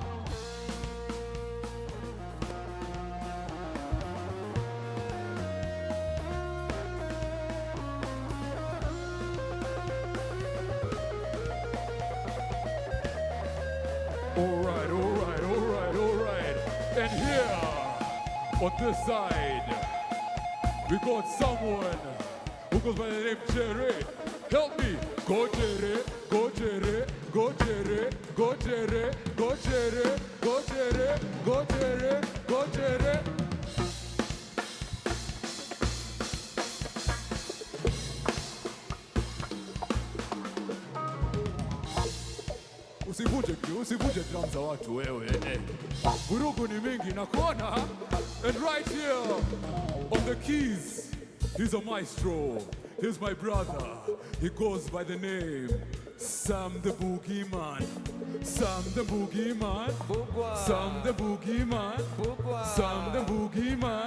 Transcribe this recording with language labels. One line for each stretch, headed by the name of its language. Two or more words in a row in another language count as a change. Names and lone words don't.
English: All right. And here, on this side, we got someone who goes by the name Jerry. Help me. Go Jerry, go Jerry, go Jerry, go Jerry, go Jerry, go Jerry, go Jerry, go Jerry.
Swahili: Usivuje drum za watu wewe. Vurugu ni mingi na kona.
English: And right here on the keys, he's a maestro. He's my brother. He goes by the name Sam the boogeyman. Sam the boogeyman. Pourquoi? Sam the boogeyman. Pourquoi? Sam the boogeyman.